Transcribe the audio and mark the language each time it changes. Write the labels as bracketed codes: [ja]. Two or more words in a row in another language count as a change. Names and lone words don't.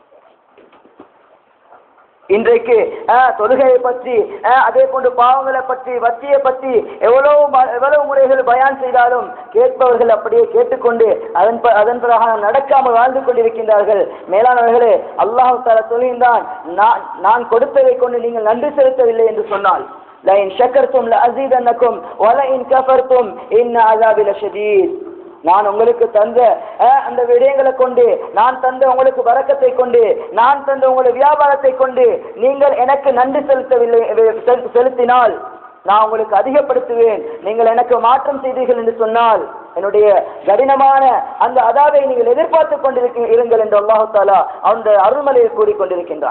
[ta] இன்றைக்கு தொழுகையை பற்றி, அதே போன்று பாவங்களை பற்றி, வட்டியை பற்றி எவ்வளவு முறைகள் பயான் செய்தாலும் கேட்பவர்கள் அப்படியே கேட்டுக்கொண்டு அதன் பிரகாரம் நடக்காமல் வாழ்ந்து கொண்டிருக்கின்றார்கள். மேலானவர்களே, அல்லாஹ் தஆலா சொல்கின்றான், நான் கொடுத்ததை கொண்டு நீங்கள் நன்றி செலுத்தவில்லை என்று சொன்னால், [ar] لئن شكرتم لأزيدنكم ولئن كفرتم إن عذابي لشديد. [ta] நான் உங்களுக்கு தந்த அந்த விடயங்களை கொண்டு, நான் தந்த உங்களுக்கு பரக்கத்தை கொண்டு, நான் தந்த உங்களுடைய வியாபாரத்தை கொண்டு நீங்கள் எனக்கு நன்றி செலுத்தினால் நான் உங்களுக்கு அதிகப்படுத்துவேன். நீங்கள் எனக்கு மாற்றம் செய்தீர்கள் என்று சொன்னால் என்னுடைய கடினமான அந்த அதாவை நீங்கள் எதிர்பார்த்து இருங்கள் என்று அல்லாஹு தாலா அந்த அருள்மலையை கூறிக்கொண்டிருக்கின்றான்.